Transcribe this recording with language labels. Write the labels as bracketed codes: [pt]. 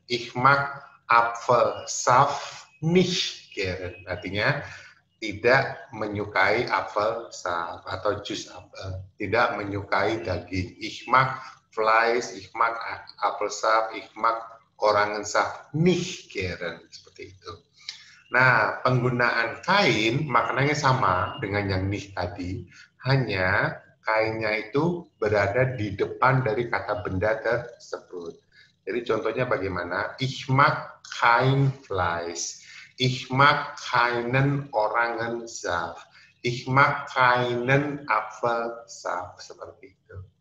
[de] Ich mag Apfelsaft nicht gern. [id] Artinya tidak menyukai Apfelsaft atau jus apel. Tidak menyukai daging. [de] Ich mag Fleisch, ich mag Apfelsaft, ich mag Orangensaft nicht gern. [id] Seperti itu. Nah, penggunaan kain maknanya sama dengan yang nih tadi, hanya kainnya itu berada di depan dari kata benda tersebut. Jadi contohnya bagaimana? [de] Ich mag kein Fleisch, ich mag keinen Orangensaft, ich mag keinen Apfelsaft, [id] seperti itu.